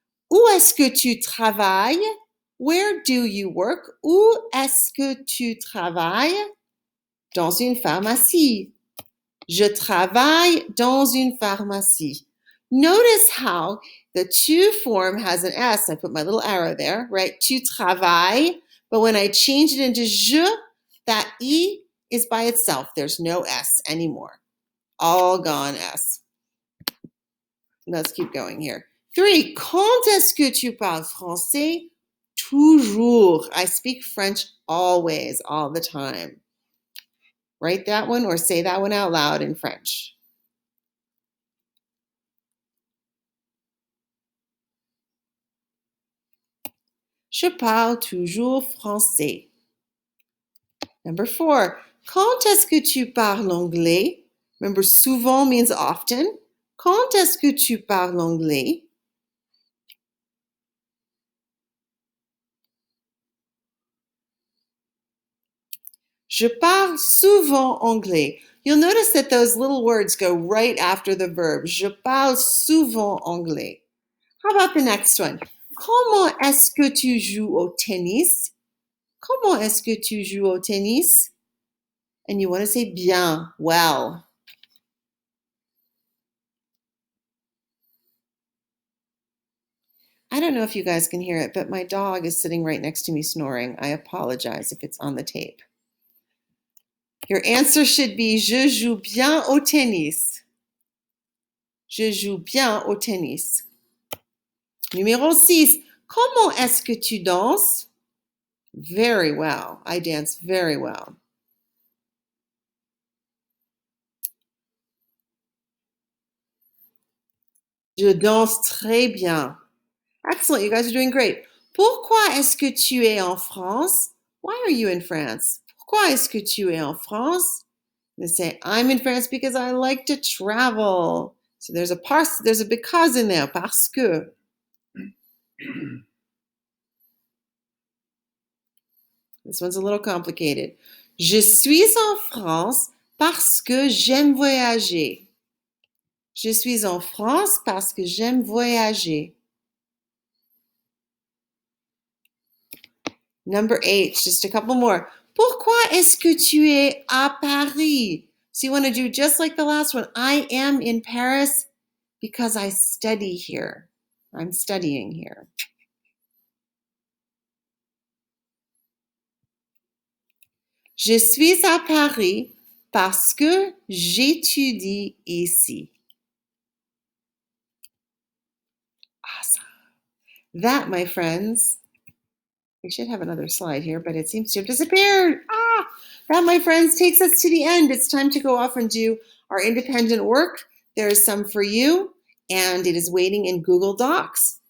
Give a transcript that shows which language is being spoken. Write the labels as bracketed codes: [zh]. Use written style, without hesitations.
[fr] Où est-ce que tu travailles? [en] Where do you work? [fr] Où est-ce que tu travailles? Dans une pharmacie. Je travaille dans une pharmacie. [en] Notice how the to form has an S. I put my little arrow there, right? [fr] Tu travailles. [en] But when I change it into je, that E is by itself. There's no S anymore. All gone S. Let's keep going here. 3. [fr] Quand est-ce que tu parles français? Toujours. [en] I speak French always, all the time. Write that one or say that one out loud in French. [fr] Je parle toujours français. [en] Number 4. [fr] Quand est-ce que tu parles anglais? [en] Remember, souvent means often. [fr] Quand est-ce que tu parles anglais? Je parle souvent anglais. [en] You'll notice that those little words go right after the verb. [fr] Je parle souvent anglais. [en] How about the next one? [fr] Comment est-ce que tu joues au tennis? Comment est-ce que tu joues au tennis? [en] And you want to say bien, well. I don't know if you guys can hear it, but my dog is sitting right next to me snoring. I apologize if it's on the tape. Your answer should be [fr] je joue bien au tennis. Je joue bien au tennis. Numéro 6. Comment est-ce que tu danses? [en] Very well. I dance very well. [fr] Je danse très bien. Excellent. [en] You guys are doing great. [fr] Pourquoi est-ce que tu es en France? [en] Why are you in France? [fr] Pourquoi est-ce que tu es en France? [en] They say, I'm in France because I like to travel. So there's a because in there, parce que. This one's a little complicated. [fr] Je suis en France parce que j'aime voyager. Je suis en France parce que j'aime voyager. [en] Number 8, just a couple more. [fr] Pourquoi est-ce que tu es à Paris? [en] So you want to do just like the last one. I am in Paris because I study here. I'm studying here. [fr] Je suis à Paris parce que j'étudie ici. [en] Awesome. That, my friends, we should have another slide here, but it seems to have disappeared. That, my friends, takes us to the end. It's time to go off and do our independent work. There is some for you, and it is waiting in Google Docs.